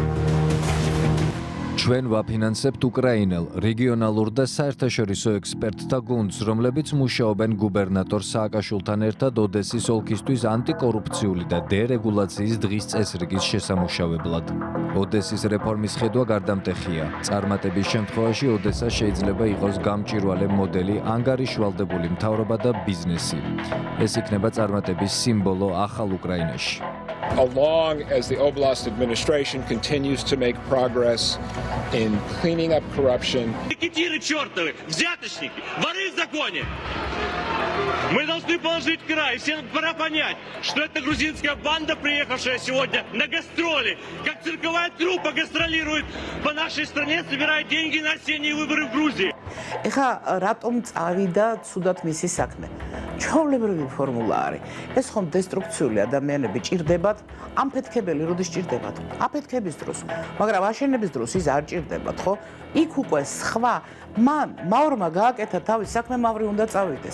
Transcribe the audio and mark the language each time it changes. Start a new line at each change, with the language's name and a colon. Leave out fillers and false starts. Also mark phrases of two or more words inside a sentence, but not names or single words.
Georgian: ჩვენ ვაფინანსებთ უკრაინელ, რეგიონალურ და საერთაშორისო ექსპერტთა გუნდს, რომლებიც მუშაობენ გუბერნატორ სააკაშვილთან ერთად ოდესის ოლქისთვის ანტიკორუფციული და დერეგულაციის დღის წესრიგის შესამუშავებლად. ოდესის რეფორმის ხედვა გარდამტეხია. წარმატების შემთხვევაში ოდესა შეიძლება იყოს გამჭვირვალე მოდელი, ანგარიშვალდებული მთავრობა და ბიზნესი. ეს იქნება წარმატების სიმბოლო ახალ უკრაინაში.
English: Along as the Oblast administration continues to make progress in cleaning up corruption.
Russian: Рекетиры чертовы, взяточники, воры в законе. Мы должны положить край. Всем пора понять, что это грузинская банда, приехавшая сегодня на гастроли. Как цирковая труппа гастролирует по нашей стране, собирая деньги на осенние выборы в Грузии.
Georgian: ეხა რატომ წავიდა ცუდად მისი საქმე? ჩვეულებრივი ფორმულა არის. ეს ხომ დესტრუქციული ადამიანები ჭირდებათ, ამფეთქებელი როდის ჭირდებათ? აფეთქების დროს, მაგრამ აშენების დროს ის არ ჭირდებათ, ხო? იქ უკვე სხვა მან მავრმა გააკეთა თავის საქმე, მავრი უნდა წავიდეს.